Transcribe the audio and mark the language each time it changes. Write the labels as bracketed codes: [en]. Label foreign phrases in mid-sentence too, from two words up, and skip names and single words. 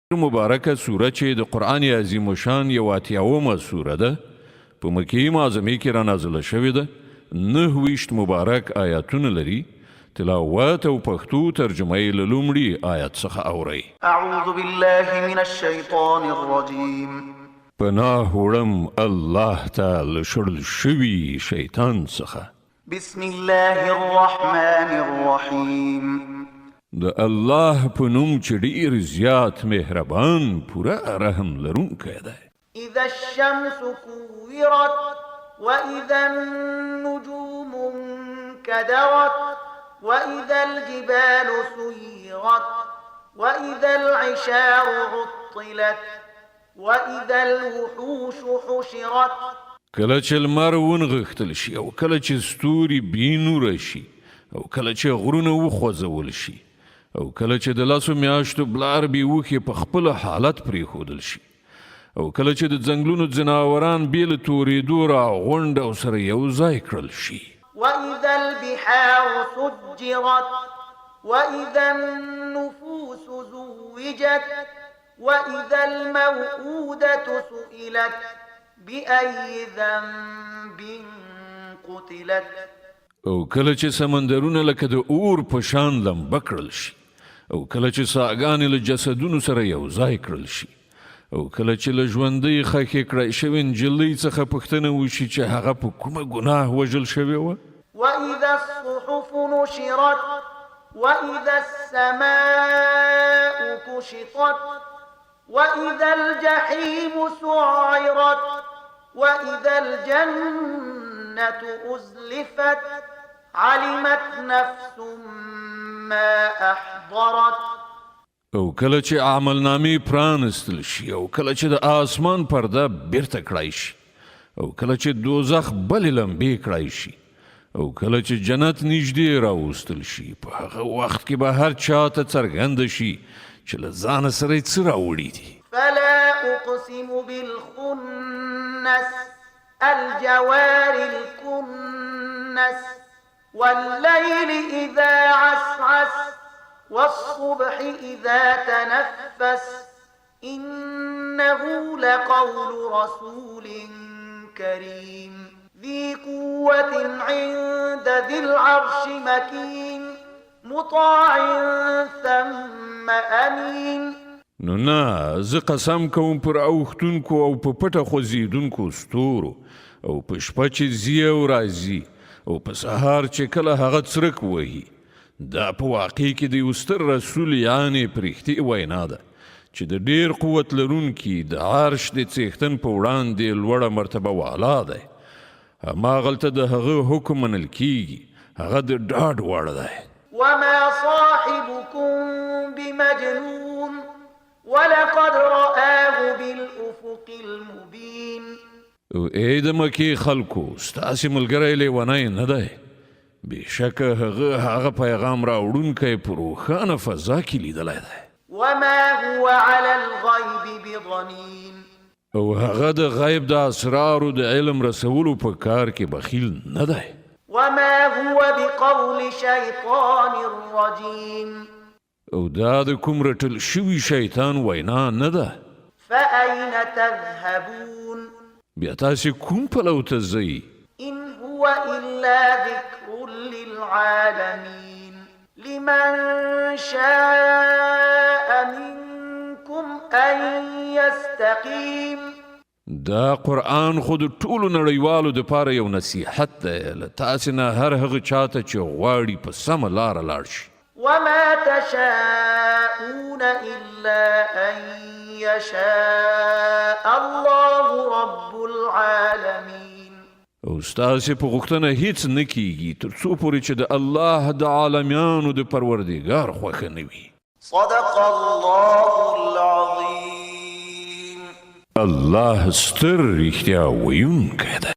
[ps] مبارکه سوره چې د قرآن عظیم شان یو اتیاومه سوره ده په مکې معظمې کې را نازله شوې ده 9 مبارک آیاتونه لري تلاوت او پښتو ترجمه یې له لومړي آیت څخه اورئ [ar] اعوذ بالله من الشیطان الرجیم [ps] پناه وړم الله ته له شړل شوي شیطان څخه [ar] بسم الله الرحمن الرحیم [ps] د الله په نوم چې ډېر زیات مهربان پوره رحم لرونکی دی [ar] اذا الشمس كورت واذا النجوم انكدرت واذا الجبال سيرت واذا العشار عطلت واذا الوحوش حشرت [ps] کله چې لمر ونغښتل شي او کله چې ستوري بېنوره شي او کله چې غرونه وخوځول شي او کله چې د لاسو میاشتو بلار بیوخې په خپل حالت پرېښودل شي او کله چې د ځنګلونو ځناوران بې له تورېدو راغونډ او سره یو ځای کړل شي [ar] واذا البحار سجرت واذا النفوس زوجت واذا الموءودة سئلت بأي ذنب قتلت [ps] او کله چې سمندرونه لکه د اور په شان لمبه کړل شي او کله چې ساګانې له جسدونو سره یو ځای کړل شي او کله چې له ژوندۍ خښې کړای شوې نجلۍ څخه پوښتنه وشي چې هغه په کومه ګناه وژل شوې وه [ar] واذا الصحف نشرت واذا السماء كشطت واذا الجحيم سعرت واذا الجنة أزلفت علمت نفس ما احضرت [ps] او کله چې عملنامې پرانستل شي او کله چې د آسمان پرده بیرته کړای شي او کله چې دوزخ بلې لمبې کړای شي او کله چې جنت نږدې راوستل شي په هغه وخت کې به هر چا ته څرګنده شي چې له ځانه سره یې څه راوړي دي [ar] فلا اقسم بالخنس الجوار الكنس والليل إذا عسعس والصبح إذا تنفس إنه لقول رسول كريم ذي قوة عند ذي العرش مكين مطاع ثم أمين [ps] نو نه زه قسم کوم پر اوښتونکو او په پټه خوځېدونکو ستورو او په شپه چې ځي او راځي او په سهار چې کله هغه څرک وهي دا په واقع کې د یو ستر رسول یعنې پرښتې وینا ده چې د ډېر قوت لرونکي د عرش د څښتن په وړاندې لوړه مرتبه والا دی هماغلته د هغه حکم منل کیږي هغه د ډاډ وړ دی [ar] وما صاحبكم بمجنون ولقد رآه بالأفق المبين [ps] ای د مکې خلکو ستاسې ملګری لیونی نه دی بېشکه هغه پیغام راوړونکی په روښانه فضا کې لیدلی دی [ar] وما هو على الغيب بضنين [ps] او هغه د غیب د اسرارو د علم رسولو په کار کې بخیل نه دی [ar] وما هو بقول شيطان رجيم [ps] او دا د کوم رټل شوي شیطان وینا نه ده [ar] فأين تذهبون [ps] بیا تاسې کوم پلو ته ځئ [ar] إن هو إلا ذكر للعالمين لمن شاء منكم أن يستقيم [ps] دا قرآن خود ټولو نړیوالو دپاره یو نصیحت دی له تاسې نه هر هغه چاته چې غواړي په سمه لاره لاړ شي [ar] وما تشاءون إلا أن يشاء الله رب العالمين [ps] او ستاسې په غوښتنه هیڅ نه کیږي تر څو پورې چې د الله د عالمیانو د پروردګار خوښه نه وي [ar] صدق الله العظیم [ps] الله ستر رښتیا ویونکی دی